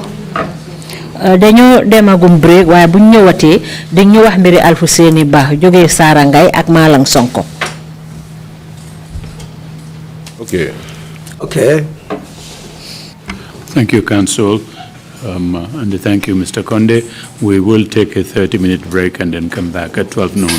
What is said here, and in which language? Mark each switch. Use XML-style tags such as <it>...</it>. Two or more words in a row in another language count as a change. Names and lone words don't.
<wo>dañu demagum break waaye bu ñu ñëwatee dañu wax mbiri Alfuseni Bah jógee Sarangay ak Malang Sonko.</wo> <en>Okay. Okay. Thank you, Council, and thank you, Mr. Conde. We will take a 30-minute break and then come back at 12 noon.</en>